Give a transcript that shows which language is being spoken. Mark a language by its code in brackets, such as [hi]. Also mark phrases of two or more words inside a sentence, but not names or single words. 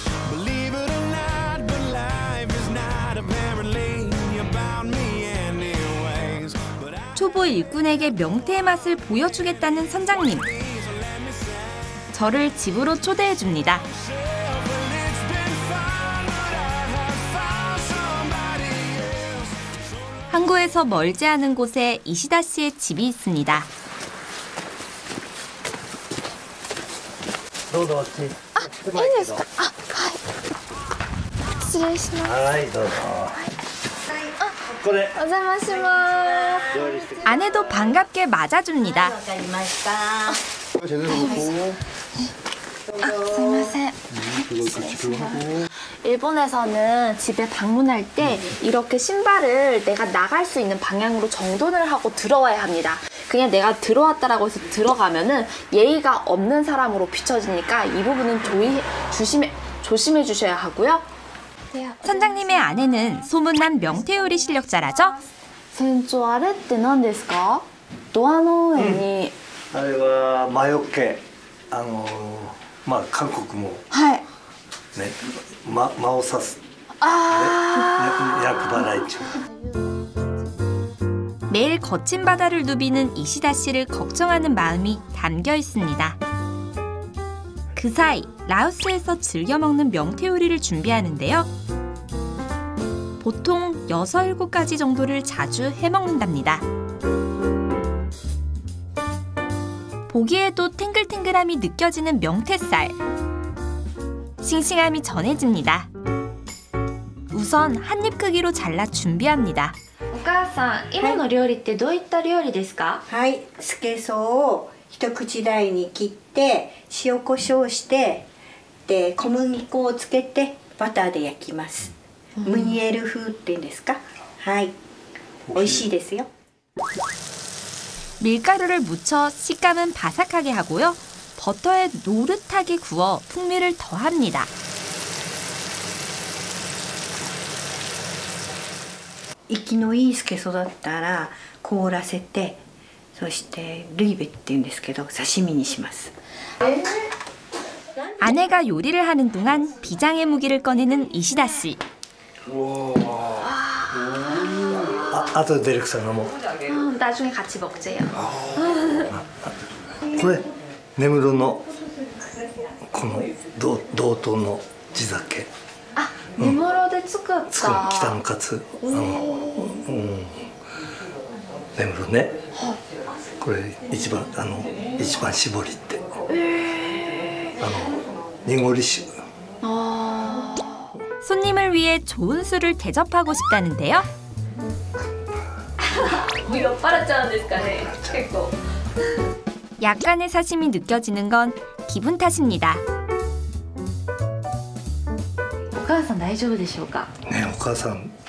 [ko] 초보 일꾼에게 명태의 맛을 보여주겠다는 선장님. 저를 집으로 초대해줍니다. 항구에서 멀지 않은 곳에 이시다 씨의 집이 있습니다. [ja] どうぞ。いいですか? はい。失礼します。はい、どうぞ。これ。お邪魔します。 [ko] 아내도 반갑게 맞아줍니다. [ja] すいません. [ko] 일본에서는 집에 방문할 때 이렇게 신발을 내가 나갈 수 있는 방향으로 정돈을 하고 들어와야 합니다. 그냥 내가 들어왔다라고 해서 들어가면은 예의가 없는 사람으로 비춰지니까 이 부분은 조심해 주셔야 하고요. 선장님의 아내는 소문난 명태 요리 실력자라죠? [ja] 船長あれって何ですか? ドアの上に、あれは魔除け、まあ韓国もはいね、魔を刺す、ね、厄払い中. [ko] 매일 거친 바다를 누비는 이시다 씨를 걱정하는 마음이 담겨 있습니다. 그 사이 라오스에서 즐겨 먹는 명태 요리를 준비하는데요. 보통 6, 7가지 정도를 자주 해먹는답니다. 보기에도 탱글탱글함이 느껴지는 명태살. 싱싱함이 전해집니다. 우선 한입 크기로 잘라 준비합니다. [ja] お母さん、今の料理ってどういった料理ですか? はい、スケソウを一口大に切って塩コショウしてで小麦粉をつけてバターで焼きます。ムニエル風っていうんですか? はい、美味しいですよ. [ko] 밀가루를 묻혀 식감은 바삭하게 하고요. 버터에 노릇하게 구워 풍미를 더합니다. [ja] 息のいいスケソウだったら凍らせて、そしてルイベっていうんですけど刺身にします。 [ko] 아내가 요리를 하는 동안 비장의 무기를 꺼내는 이시다 씨. [ja] あとでディレクターがもう [ko] 나중에 같이 먹재요. [ja] これ根室のこの道東の地酒。根室で作った北のカツ、根室ね。これ一番搾りって、濁り酒。 [ko] 손님을 위해 좋은 술을 대접하고 싶다는데요. 몇 바랐잖아요, [ja] 結構. [ko] 약간의 사심이 느껴지는 건 기분 탓입니다. [ja] お母さん大丈夫でしょうか? [ko] 네, お母さん.